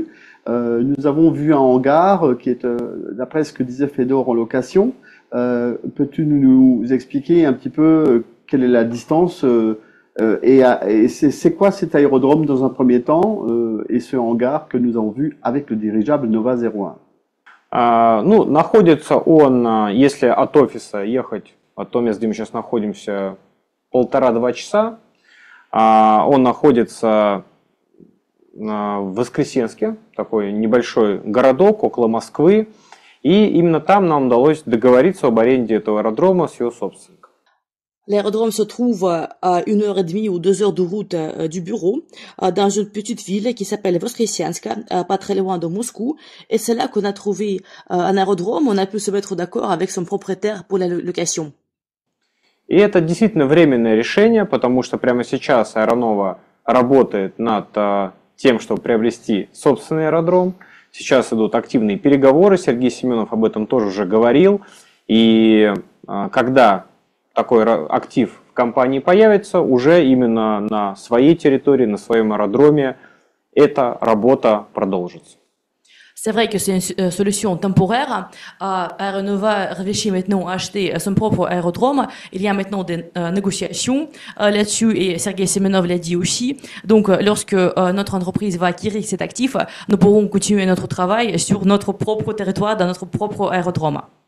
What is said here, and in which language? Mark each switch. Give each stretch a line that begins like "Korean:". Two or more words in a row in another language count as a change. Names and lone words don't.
French: Nous avons vu un hangar qui est, d'après ce que disait Fedor, en location. Peux-tu nous expliquer un petit peu quelle est la distance et c'est quoi cet aérodrome dans un premier temps, et ce hangar que nous avons vu avec le dirigeable Nova 01?
Russian: Ну, находится он, если от офиса ехать, от того места, где мы сейчас находимся, 1,5-2 часа. Он находится в Воскресенске, такой небольшой городок около Москвы. И именно там нам удалось договориться об аренде этого аэродрома с его собственником.
French: L'aérodrome se trouve à 1h30 ou 2 heures de route du bureau, dans une petite ville qui s'appelle Voskresensk, pas très loin de Moscou. Et c'est là qu'on a trouvé un aérodrome. On a pu se mettre d'accord avec son propriétaire pour la location.
Russian: И это действительно временное решение, потому что прямо сейчас Аэронова работает над тем, чтобы приобрести собственный аэродром. Сейчас идут активные переговоры. Сергей Семенов об этом тоже уже говорил. И когда такой актив в компании появится, уже именно на своей территории, на своем аэродроме, эта работа продолжится.
French: C'est vrai que c'est une solution temporaire. Aéronova réfléchit maintenant à acheter son propre aérodrome. Il y a maintenant des négociations là-dessus, et Sergei Semenov l'a dit aussi. Donc, lorsque notre entreprise va acquérir cet actif, nous pourrons continuer notre travail sur notre propre territoire, dans notre propre aérodrome.